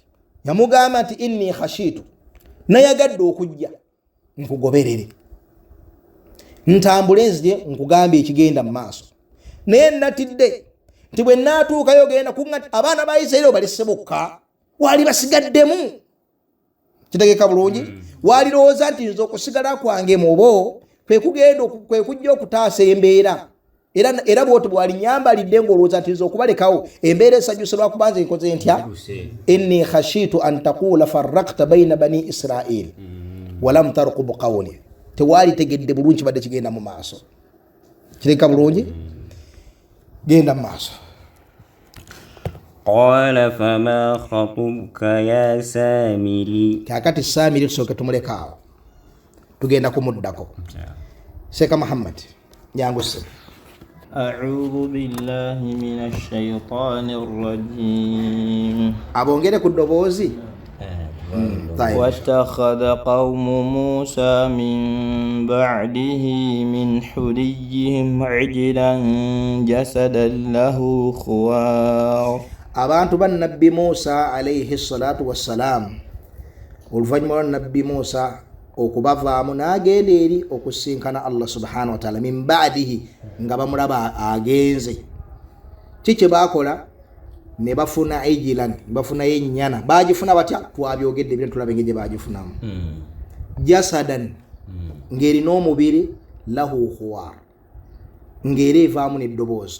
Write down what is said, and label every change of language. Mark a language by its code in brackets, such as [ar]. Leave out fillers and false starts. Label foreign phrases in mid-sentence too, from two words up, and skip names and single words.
[lg] Yamugamba nti [ar] إني خشيت, [lg] nayagadde okujja nkugoberere, ntambule nzije nkugambye ekigenda mu maaso, naye natidde nti bwe naatuukayo genda kuŋŋati abaana ba Isirayiri balese bokka, waali basigaddemu. Kitegeka bulungi? Walirowooza nti nze okusigala kwange mubo kwe kujja okutaasa embeera, era bwoti bwalinyambalidde ng'olowooza nti nze okubalekawo embeera esajjuse lwakuba nze nkoze ntya? [ar] إني خشيت أن تقول فرقت بين بني إسرائيل ولم ترقب قولي. [lg] Tewali tegedde bulungi badde kigenda mu maaso. Kitegeka bulungi? Genda mu maaso. [ar] قال فما خطبك يا سامري. [lg] Kakati Samiri tusooke tumuleka awo, tugenda kumuddako. Sheikh Muhammad nyanguse. [ar] أعوذ بالله من الشيطان الرجيم. [lg] Abongere ku ddoboozi. [ar] واتخذ قوم موسى من بعده من حليهم عجلا جسدا له خوار. [lg] Abantu ba nabbi Musa [ar] عليه الصلاة والسلام, [lg] oluvannyuma lwa nabbi Musa okubavaamu n'agenda eri okusinkana Allah [ar] سبحانه وتعالى من بعده, [lg] nga bamulaba agenze. Kiki baakola? Ne bafuna ijilan, bafuna yennyana. Baagifuna batya? Twabyogedde bino tulabe ng'egye baagifunamu. Jasadan, ng'erina omubiri, [ar] له خوار, [lg] ng'era evaamu n'eddoboozi.